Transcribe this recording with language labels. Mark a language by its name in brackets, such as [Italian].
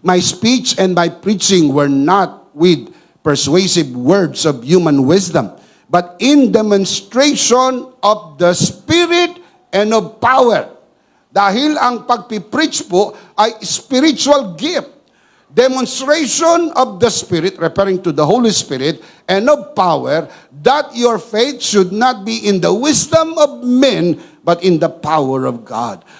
[English] My speech and my preaching were not with persuasive words of human wisdom, but in demonstration of the Spirit and of power. [Filipino] Dahil ang pagpipreach po ay spiritual gift. [English] Demonstration of the Spirit, referring to the Holy Spirit, and of power, that your faith should not be in the wisdom of men, but in the power of God.